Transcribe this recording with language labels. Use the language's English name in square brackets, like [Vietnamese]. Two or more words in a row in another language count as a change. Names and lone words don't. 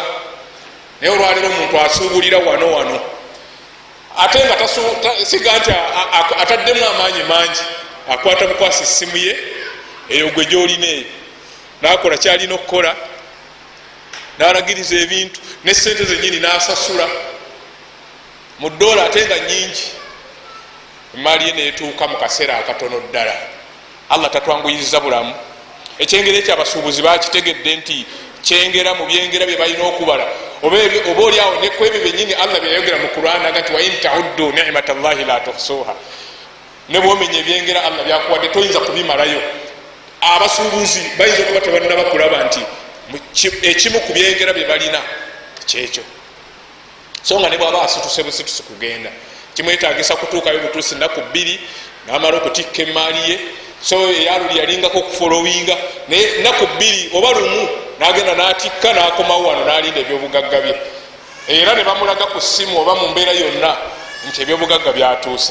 [Ganda] Naye olwaleero omuntu asuubulira wano ate nga siga nti ataddemu amaanyi mangi akwata bukwasi essimu ye eyo gwe gyolina eyo n'akola kyalina okukola n'alagiriza ebintu ne sente zennyini n'asasula mu ddoola ate nga nnyingi emaali ye neetuuka mu kaseera akatono ddala. Allah tatwanguyiriza bulamu. Ekyengera ekyo abasuubuzi bakitegedde nti kyengera mu byengera bye balina okubala oba oli awo ne ku ebyo byennyini Allah byeyayogera mu Qur'an aga nti [Arabic] وإن تعدوا نعمة الله لا تحصوها. [Ganda] Ne bwomenya ebyengera Allah byakuwadde toyinza kubimalayo. Abasuubuzi bayinza okuba tebannaba kulaba nti ekimu ku byengera bye balina kyekyo so nga ne bwaba asituse busitusi kugenda kimwetagisa kutuukayo butuusi nnaku 2 n'amala okutikka emaali ye so eyaluli yalingako okufolowinga naye nnaku 2 oba lumu n'agenda n'atikka n'akomawo wano n'alinda ebyobugagga bye era ne bamulaga ku ssimu oba mu mbeera yonna nti ebyobugagga byatuuse.